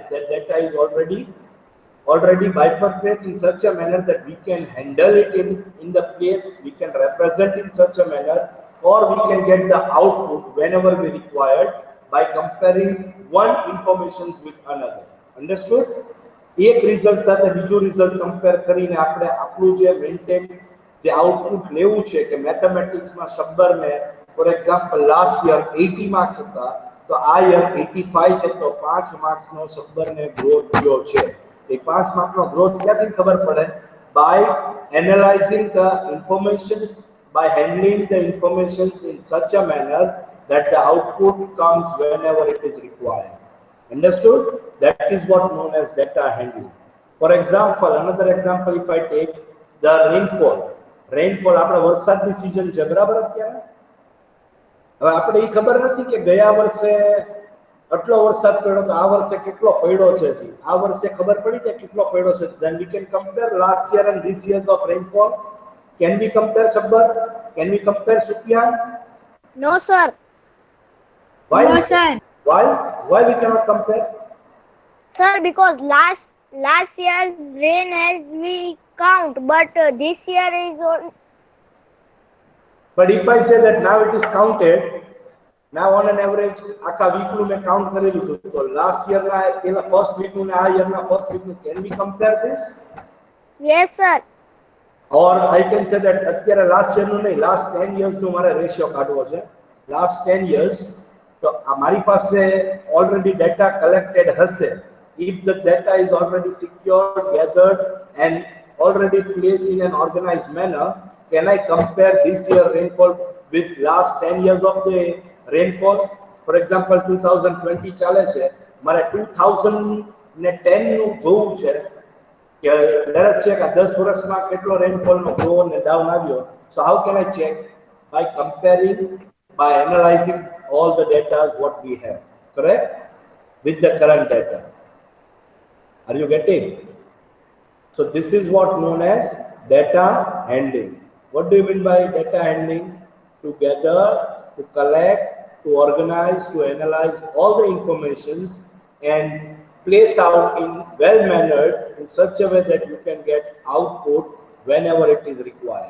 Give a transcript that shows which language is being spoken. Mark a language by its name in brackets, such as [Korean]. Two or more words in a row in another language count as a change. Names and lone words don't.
[English] That data is already bifurcated in such a manner that we can handle it in the place, we can represent in such a manner, or we can get the output whenever we required by comparing one information with another. Understood? [Gujarati] એક રિઝલ્ટ સાથે બીજું રિઝલ્ટ કમ્પેર કરીને આપણે આપણું જે મેન્ટેન જે આઉટપુટ લેવું છે કે મેથેમેટિક્સમાં શબ્દરને [English] for example last year [Gujarati] 80 માર્ક્સ હતા તો આ યર 85 છે તો 5 માર્ક્સનો શબ્દરને ગ્રોથ થયો છે. એ 5 માર્કનો ગ્રોથ ક્યાંથી ખબર પડે? [English] by analyzing the informations, by handling the informations in such a manner that the output comes whenever it is required. Understood? That is what known as data handling. For example, another example, if I take the rainfall. Rainfall, [Gujarati] આપણે વરસાદની સિઝન છે બરાબર અત્યારે. હવે આપણે એ ખબર નથી કે ગયા વર્ષે આટલો વરસાદ પડ્યો તો આ વર્ષે કેટલો પડ્યો છે જી. આ વર્ષે ખબર પડી જાય કેટલો પડ્યો છે. [English] Then we can compare last year and this year's of rainfall. Can we compare, Sabbar? Can we compare, Sufyan? No, sir. Why? No, sir. Why we cannot compare? Sir, because last year's rain as we count, but this year is on. But if I say that now it is counted, now on an average, [Gujarati] આખા વીકનું મેં કાઉન્ટ કરેલું હતું તો [English] last yearના [Gujarati] પેલા [English] first weekનું [Gujarati] ને આ યરના [English] first weekનું, can we compare this? Yes, sir. Or I can say that [Gujarati] અત્યારે [English] last yearનું [Gujarati] નહીં, [English] last 10 yearsનું [Gujarati] મારે રેશિયો કાઢવો છે. [English] last 10 years [Gujarati] તો મારી પાસે [English] already data collected [Gujarati] હશે. [English] If the data is already secured, gathered and already placed in an organized manner, can I compare this year rainfall with last 10 years of the rainfall? [Gujarati] For example, 2020 ચાલે છે, મારે 2010 નું જોવું છે કે [English] let us check [Gujarati] આ 10 વર્ષમાં કેટલો rainfall નો ગ્રો અને ડાઉન આવ્યો. [English] So how can I check? By comparing, by analyzing all the data what we have, correct, with the current data. Are you getting? So this is what known as data handling. What do you mean by data handling? To gather, to collect, to organize, to analyze all the informations and place out in well mannered in such a way that you can get output whenever it is required.